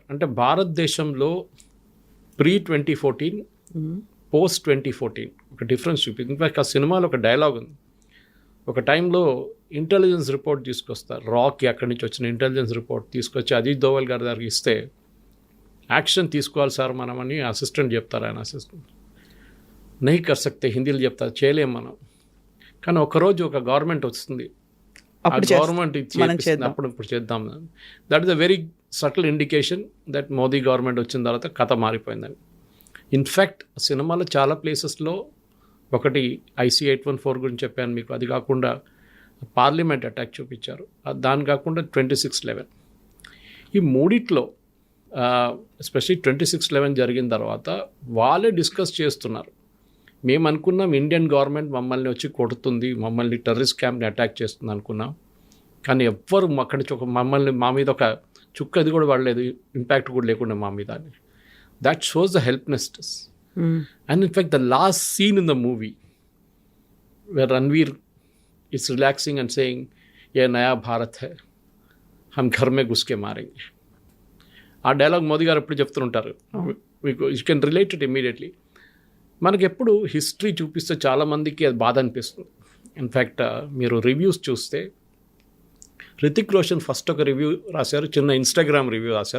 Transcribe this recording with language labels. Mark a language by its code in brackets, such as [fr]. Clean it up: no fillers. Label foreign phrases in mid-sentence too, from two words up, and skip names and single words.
[te] అంటే భారతదేశంలో pre-2014 post-2014 ఒక డిఫరెన్స్ చూపించింది. ఇన్ఫాక్ట్ ఆ సినిమాలో ఒక డైలాగ్ ఉంది, ఒక టైంలో [en] intelligence report [te] తీసుకొస్తారు, రాక్ అక్కడి నుంచి వచ్చిన [en] intelligence report [te] తీసుకొచ్చి అజిత్ దోవల్ గారి దగ్గరికి ఇస్తే, యాక్షన్ తీసుకోవాలి సార్ మనమని అసిస్టెంట్ చెప్తారు. ఆయన అసిస్టెంట్ [hi] नहीं कर सकते, [te] హిందీలో చెప్తారు, చేయలేం మనం. కానీ ఒకరోజు ఒక గవర్నమెంట్ వస్తుంది, ఆ గవర్నమెంట్ ఇప్పుడు చేద్దాం. [en] that is a very subtle indication that Modi government [te] వచ్చిన తర్వాత కథ మారిపోయిందని. ఇన్ఫ్యాక్ట్ సినిమాలో చాలా ప్లేసెస్లో, ఒకటి IC-814 గురించి చెప్పాను మీకు, అది కాకుండా [en] parliament attack [te] చూపించారు, దాని కాకుండా 26/11. ఈ మూడిట్లో ఎస్పెషలీ 26/11 జరిగిన తర్వాత వాళ్ళే డిస్కస్ చేస్తున్నారు, మేము అనుకున్నాం [en] Indian government [te] మమ్మల్ని వచ్చి కొడుతుంది, మమ్మల్ని [en] terrorist campని [te] అటాక్ చేస్తుంది అనుకున్నాం, కానీ ఎవ్వరు అక్కడి నుంచి మా మీద ఒక చుక్కది కూడా పడలేదు, ఇంపాక్ట్ కూడా లేకుండా మా మీద. [en] that shows the helplessness. And in fact, the last scene in the movie where Ranveer is relaxing and saying, [hi] ये नया भारत है हम घर में घुसके मारेंगे. [te] ఆ డైలాగ్ మోదీ గారు ఎప్పుడు చెప్తుంటారు. మీకు [en] you can relate it immediately. [te] మనకి ఎప్పుడు హిస్టరీ చూపిస్తే చాలామందికి అది బాధ అనిపిస్తుంది. ఇన్ఫ్యాక్ట్ మీరు రివ్యూస్ చూస్తే రితిక్ రోషన్ ఫస్ట్ ఒక రివ్యూ రాశారు, చిన్న ఇన్స్టాగ్రామ్ రివ్యూ రాశారు.